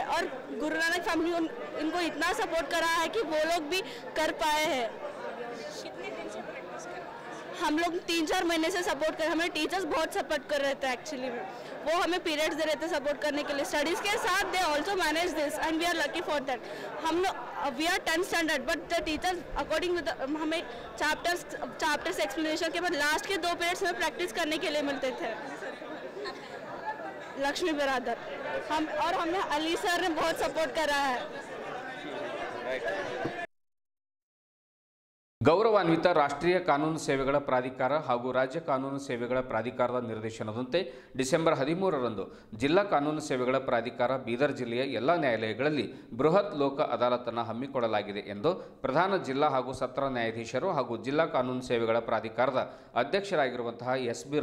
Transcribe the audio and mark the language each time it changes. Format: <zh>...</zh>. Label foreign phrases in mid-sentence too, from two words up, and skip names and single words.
<hi>और गुरु नानक फैमिली इनको इतना सपोर्ट करा है कि वो लोग भी कर पाए हैं. कितने दिन से प्रैक्टिस कर रहे हैं? हम लोग 3-4 महीने से सपोर्ट कर, हमें टीचर्स बहुत सपोर्ट कर रहे थे. एक्चुअली वो हमें पीरियड्स दे रहे थे सपोर्ट करने के लिए. स्टडीज़ के साथ</hi> <en>they also manage this and we are lucky for that. we are 10th standard but the teachers according with</en> <hi>हमें</hi> <en>chapters explanation</en> <hi>के बाद लास्ट के 2 पीरियड्स में प्रैक्टिस करने के लिए मिलते थे. लक्ष्मी बिरादर. हमें अली सर ने बहुत सपोर्ट करा है.</hi> <kn>ಗೌರವಾನ್ವಿತ ರಾಷ್ಟ್ರೀಯ ಕಾನೂನು ಸೇವೆಗಳ ಪ್ರಾಧಿಕಾರ ಹಾಗೂ ರಾಜ್ಯ ಕಾನೂನು ಸೇವೆಗಳ ಪ್ರಾಧಿಕಾರದ ನಿರ್ದೇಶನದಂತೆ ಡಿಸೆಂಬರ್ 13ರಂದು ಜಿಲ್ಲಾ ಕಾನೂನು ಸೇವೆಗಳ ಪ್ರಾಧಿಕಾರ ಬೀದರ್ ಜಿಲ್ಲೆಯ ಎಲ್ಲ ನ್ಯಾಯಾಲಯಗಳಲ್ಲಿ ಬೃಹತ್ ಲೋಕ ಅದಾಲತನ್ನು ಹಮ್ಮಿಕೊಳ್ಳಲಾಗಿದೆ ಎಂದು ಪ್ರಧಾನ ಜಿಲ್ಲಾ ಹಾಗೂ ಸತ್ರ ನ್ಯಾಯಾಧೀಶರು ಹಾಗೂ ಜಿಲ್ಲಾ ಕಾನೂನು ಸೇವೆಗಳ ಪ್ರಾಧಿಕಾರದ ಅಧ್ಯಕ್ಷರಾಗಿರುವಂತಹ ಎಸ್.ಬಿ.</kn>